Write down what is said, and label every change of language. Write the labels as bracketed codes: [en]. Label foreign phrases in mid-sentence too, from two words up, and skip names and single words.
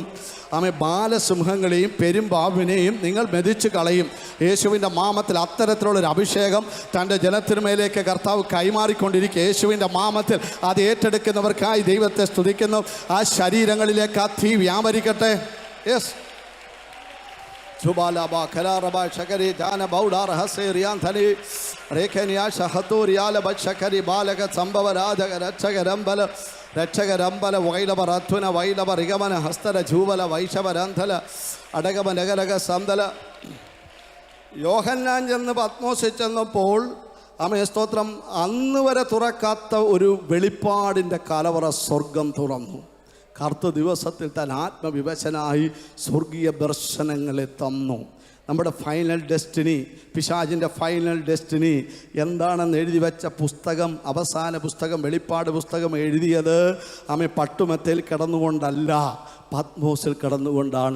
[ml] ആമേ ബാലസിംഹങ്ങളെയും പെരുമ്പാവിനെയും നിങ്ങൾ മെതിച്ച് കളയും. യേശുവിൻ്റെ നാമത്തിൽ അത്തരത്തിലുള്ളൊരു അഭിഷേകം തൻ്റെ ജനത്തിനുമേലേക്ക് കർത്താവ് കൈമാറിക്കൊണ്ടിരിക്കുക. യേശുവിൻ്റെ നാമത്തിൽ അത് ഏറ്റെടുക്കുന്നവർക്കായി ദൈവത്തെ സ്തുതിക്കുന്നു. ആ ശരീരങ്ങളിലേക്ക് ആ തീ വ്യാപരിക്കട്ടെ. യെസ്. Chubalaba Kalaraba Shakari Jana Baudar Hasirian Thani Rekania Shahaturiala Bachakari Balaka Sambavaraja Ratchagarambala Ratchagarambala Vailaba Ratuna Vailaba Rigamana Hastara Jubala Vaishavaranthala Adagama Nagaraga Sandala Yohanan ചെന്ന് പത്മോസിൽ ചെന്നപ്പോൾ ആമേ സ്തോത്രം അന്ന് വരെ തുറക്കാത്ത ഒരു വെളിപ്പാടിൻ്റെ കലവറ സ്വർഗം തുറന്നു. കറുത്ത ദിവസത്തിൽ താൻ ആത്മവിവശനായി സ്വർഗീയ ദർശനങ്ങളെ തന്നു. നമ്മുടെ [en] final destiny, [ml] പിശാചിൻ്റെ [en] final destiny [ml] എന്താണെന്ന് എഴുതി വെച്ച പുസ്തകം, അവസാന പുസ്തകം, വെളിപ്പാട് പുസ്തകം എഴുതിയത് ആമേ പട്ടുമെത്തയിൽ കിടന്നുകൊണ്ടല്ല, പത്മോസിൽ കിടന്നുകൊണ്ടാണ്.